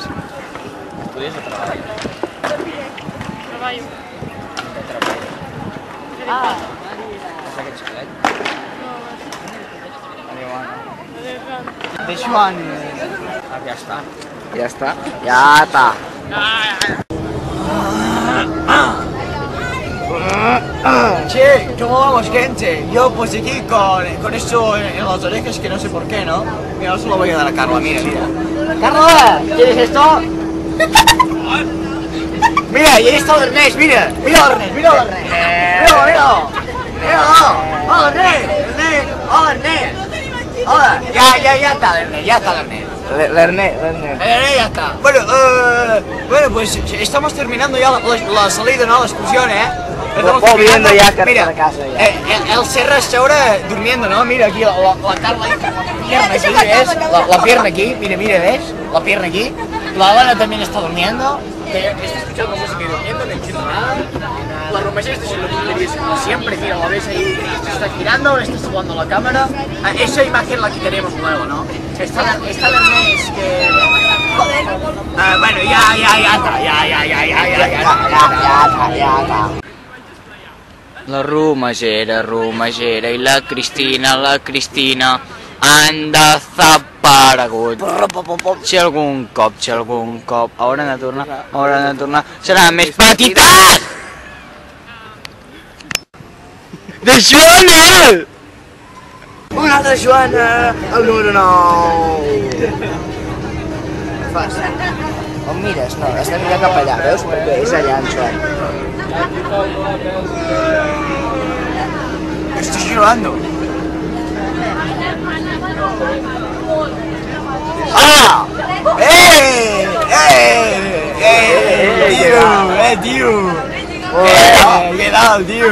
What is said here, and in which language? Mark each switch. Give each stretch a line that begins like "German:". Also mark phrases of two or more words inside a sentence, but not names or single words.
Catalan: Estudies o treballes? Treballo. De treball. És aquest xiquet? Adéu, Anna. De Joan... ja està. Ja està. Ja està.
Spanish: Che, ¿cómo vamos, gente? Yo pues aquí con esto en las orejas que no sé por qué, ¿no? Mira, ahora se lo voy a dar a Carla, mira, mira. ¡Carla! ¿Quieres esto? Mira, y ahí está el Ernest, mira. Mira el Ernest, mira el Ernest. Mira, mira. Mira, hola Ernest. Ernest, hola Ernest. Hola, ya está el Ernest, ya está el Ernest. L'Ernest. Ya está. Bueno, pues estamos terminando ya la salida, ¿no? La excursión, ¿eh? Volviendo ya mira, a casa ya. El Serra está ahora durmiendo, ¿no? Mira aquí, la Carla ahí, la pierna aquí, ¿ves? La pierna aquí, mira, ¿ves? La pierna aquí. La Lana también está durmiendo. Está escuchando música y durmiendo, no entiendo nada. La Romagera está haciendo tonterías como siempre, mira, la ves ahí, se está girando, le está saludando a la cámara. Esa imagen la quitaremos luego, ¿no? Está la Ernest que... bueno, ya está.
Catalan: La Romagera i la Cristina han desaparegut. Si algun cop hauran de tornar, serà més petites! De Joana! Una altra Joana, el número 9. Fas. On mires? No, has de mirar cap allà, veus? Perquè és allà en Joan.
Spanish: Estoy llorando. ¡Ah! Tío! ¿Qué tal, tío?